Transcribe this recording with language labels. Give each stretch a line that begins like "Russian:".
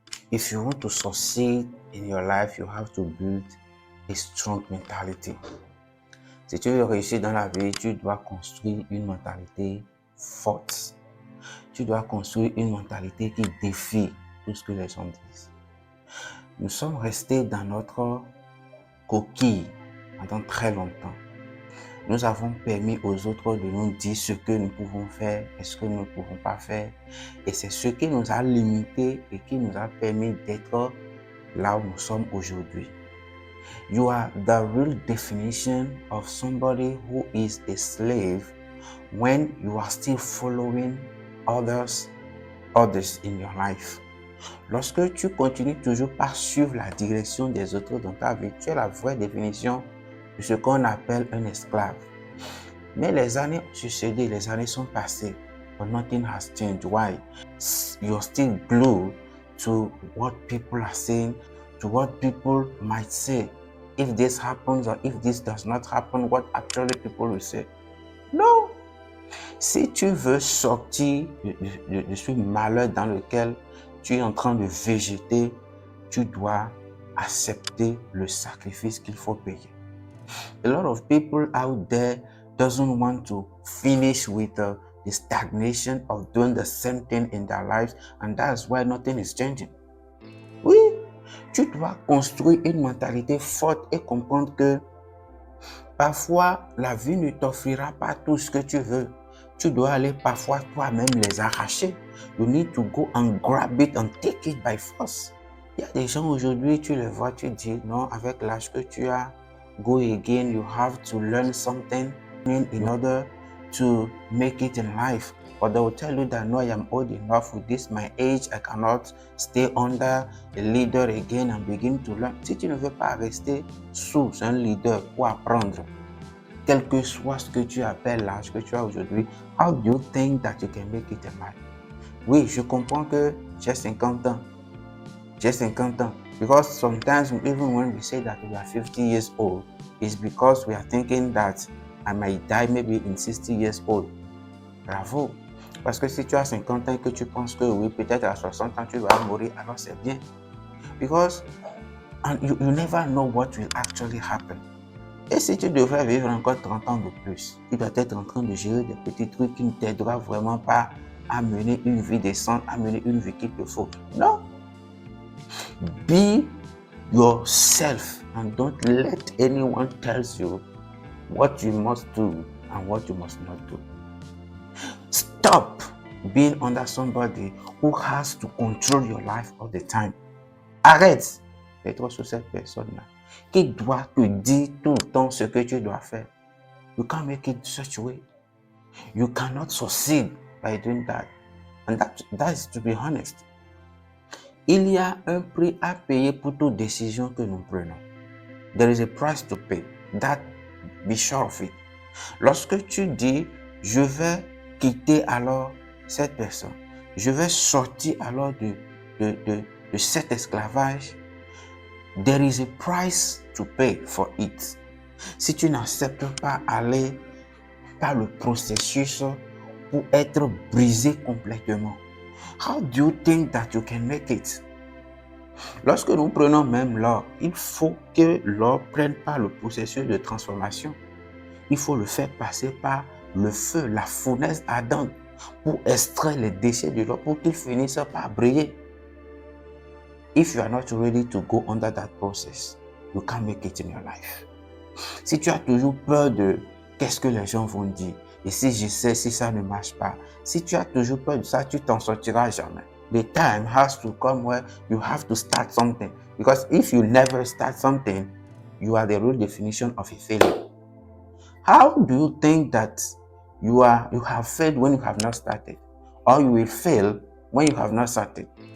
English: If you want to succeed in your life, you have to build a strong mentality.
French: Si tu veux réussir dans la vie, tu dois construire une mentalité forte. Tu dois construire une mentalité qui défie tout ce que les gens disent. Nous sommes restés dans notre coquille pendant très longtemps. Nous avons permis aux autres de nous dire ce que nous pouvons faire et ce que nous ne pouvons pas faire. Et c'est ce qui nous a limités et qui nous a permis d'être là où nous sommes aujourd'hui.
English: You are the real definition of somebody who is a slave when you are still following others in your life.
French: Lorsque tu continues toujours par suivre la direction des autres dans ta vie, tu es la vraie définition de ce qu'on appelle un esclave. Mais les années ont succédé, les années sont passées,
English: but nothing has changed. Why? You're still glued to what people are saying, to what people might say. If this happens or if this does not happen, what actually people will say.
French: Non! Si tu veux sortir de ce malheur dans lequel tu es en train de végéter, tu dois accepter le sacrifice qu'il faut payer.
English: A lot of people out there doesn't want to finish with the stagnation of doing the same thing in their lives, and that's why nothing is changing.
French: Oui, tu dois construire une mentalité forte et comprendre que parfois la vie ne t'offrira pas tout ce que tu veux. Tu dois aller parfois toi-même les arracher.
English: You need to go and grab it and take it by force.
French: Il y a des gens aujourd'hui, tu les vois, tu dis non, avec l'âge que tu as,
English: go again, you have to learn something in order to make it in life. But they will tell you that no, I am old enough with this, my age, I cannot stay under a leader again and begin to learn.
French: Si tu ne veux pas rester sous un leader pour apprendre, quel que soit ce que tu appelles l'âge que tu as aujourd'hui,
English: how do you think that you can make it in life?
French: Oui, je comprends que j'ai 50 ans. J'ai 50 ans.
English: Because sometimes even when we say that we are 50 years old, it's because we are thinking that I might die maybe in 60 years old.
French: Bravo. Parce que si tu as 50 ans et que tu penses que oui, peut-être à 60 ans tu vas mourir, alors c'est bien.
English: Because you never know what will actually happen.
French: Et si tu devrais vivre encore 30 ans de plus, tu dois être en train de gérer des petits trucs qui ne t'aideront vraiment pas à mener une vie décente, à mener une vie qu'il te faut. Non.
English: Be yourself and don't let anyone tell you what you must do and what you must not do. Stop being under somebody who has to control your life all the time.
French: Arrête d'être sous cette personne-là qui doit te dire tout le temps ce que tu dois faire.
English: You can't make it such a way. You cannot succeed by doing that. And that is to be honest.
French: Il y a un prix à payer pour toute décision que nous prenons.
English: There is a price to pay. That, be sure of it.
French: Lorsque tu dis, je vais quitter alors cette personne, je vais sortir alors de cet esclavage,
English: there is a price to pay for it.
French: Si tu n'acceptes pas aller par le processus pour être brisé complètement,
English: how do you think that you can make it?
French: Lorsque nous prenons même l'or, il faut que l'or prenne par le processus de transformation. Il faut le faire passer par le feu, la fournaise ardente pour extraire les déchets de l'or pour qu'il finisse par briller.
English: If you are not ready to go under that process, you can't make it in your life.
French: Si tu as toujours peur de qu'est-ce que les gens vont dire, et si je sais, si ça ne marche pas, si tu as toujours peur de ça, tu t'en sortiras jamais.
English: The time has to come where you have to start something. Because if you never start something, you are the real definition of a failure. How do you think that you have failed when you have not started? Or you will fail when you have not started?